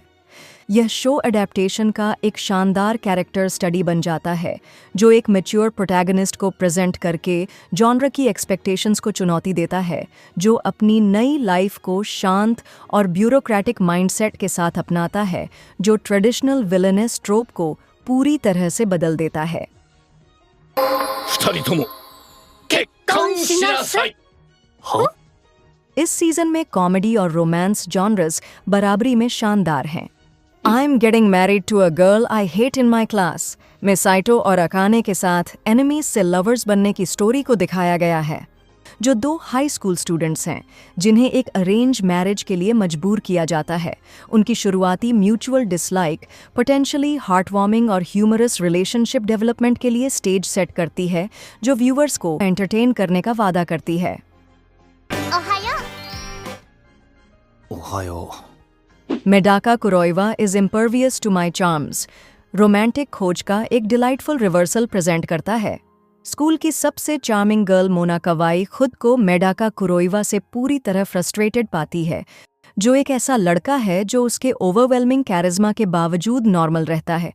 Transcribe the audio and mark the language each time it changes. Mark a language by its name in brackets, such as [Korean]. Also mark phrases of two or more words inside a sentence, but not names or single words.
[Hindi] यह शो अडेप्टेशन का एक शानदार [English] character study [Hindi] बन जाता है, जो एक [English] mature protagonist [Hindi] को प्रेजेंट करके जॉनर की एक्सपेक्टेशंस को चुनौती देता है, जो अपनी नई लाइफ को शांत और [English] bureaucratic mindset [Hindi] के साथ अपनाता है, जो [English] traditional villainess trope [Hindi] को पूरी तरह से बदल देता है। [Japanese] 二人とも結婚しなさい。は？ [Hindi] इस सीजन में कॉमेडी और रोमांस जॉनर्स बराबरी में शानदार हैं। आई एम गेटिंग मैरिड टू अ गर्ल आई हेट इन माई क्लास में साइटो और अकाने के साथ एनिमीज से लवर्स बनने की स्टोरी को दिखाया गया है, जो दो [English] high school students [Hindi] हैं जिन्हें एक [English] arranged marriage [Hindi] के लिए मजबूर किया जाता है। उनकी शुरुआती [English] mutual dislike potentially heartwarming [Hindi] और [English] humorous relationship development [Hindi] के लिए [English] stage set [Hindi] करती है, जो व्यूअर्स को एंटरटेन करने का वादा करती है। [Japanese] おはよう。 [Hindi] मेडाका कुरोइवा इज इम्पर्वियस टू माई चार्म्स रोमांटिक खोज का एक [English] delightful reversal [Hindi] प्रेजेंट करता है। स्कूल की सबसे [English] charming girl [Hindi] मोना कवाई खुद को मेडाका कुरोइवा से पूरी तरह फ्रस्ट्रेटेड पाती है, जो एक ऐसा लड़का है जो उसके [English] overwhelming charisma [Hindi] के बावजूद नॉर्मल रहता है।